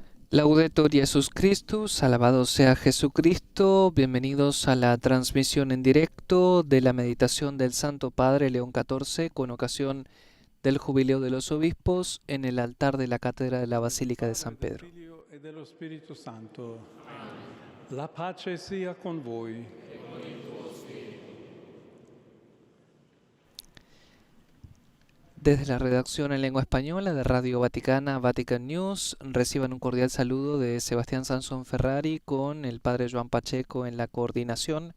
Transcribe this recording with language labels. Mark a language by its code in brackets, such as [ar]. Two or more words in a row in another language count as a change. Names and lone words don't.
[la] Laudetur Jesus Christus, [es] alabado sea Jesucristo. Bienvenidos a la transmisión en directo de la meditación del Santo Padre León XIV con ocasión del Jubileo de los Obispos en el altar de la Cátedra de la Basílica de San Pedro. [it] Figlio e dello Spirito Santo. La pace sia con voi. [es] Desde la redacción en lengua española de Radio Vaticana, Vatican News, reciban un cordial saludo de Sebastián Sansón Ferrari con el Padre Joan Pacheco en la coordinación.